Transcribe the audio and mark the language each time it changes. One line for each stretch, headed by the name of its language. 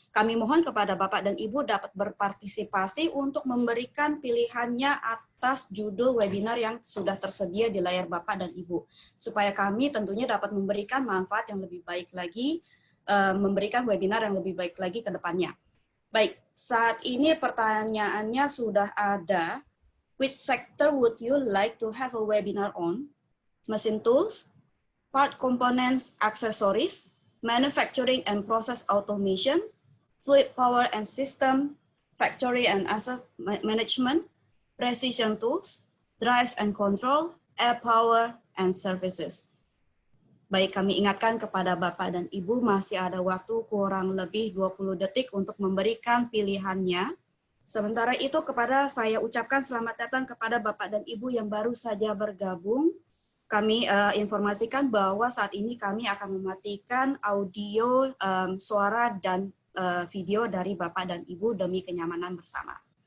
Indonesian: Kami mohon kepada Bapak dan Ibu dapat berpartisipasi untuk memberikan pilihannya atas judul webinar yang sudah tersedia di layar Bapak dan Ibu. Supaya kami tentunya dapat memberikan manfaat yang lebih baik lagi, memberikan webinar yang lebih baik lagi ke depannya. Baik, saat ini pertanyaannya sudah ada.
English: Which sector would you like to have a webinar on? Machine tools, part components, accessories, manufacturing and process automation, fluid power and system, factory and asset management, precision tools, drives and control, air power, and Services.
Indonesian: Baik, kami ingatkan kepada Bapak dan Ibu masih ada waktu kurang lebih 20 detik untuk memberikan pilihannya. Sementara itu saya ucapkan selamat datang kepada Bapak dan Ibu yang baru saja bergabung. Kami informasikan bahwa saat ini kami akan mematikan audio, suara, dan video dari Bapak dan Ibu demi kenyamanan bersama.